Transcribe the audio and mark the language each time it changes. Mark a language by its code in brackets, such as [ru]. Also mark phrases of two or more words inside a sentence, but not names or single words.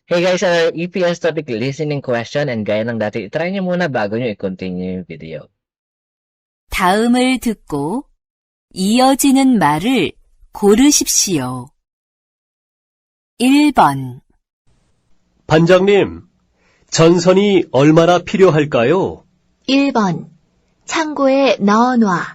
[en] Hey guys, our EPS topic listening question and [tl] gaya ng dati, try nyo muna bago nyo i-continue yung video. [ko] 다음을 듣고 이어지는 말을 고르십시오. 1번, 반장님, 전선이 얼마나 필요할까요? 1번, 창고에 넣어놔.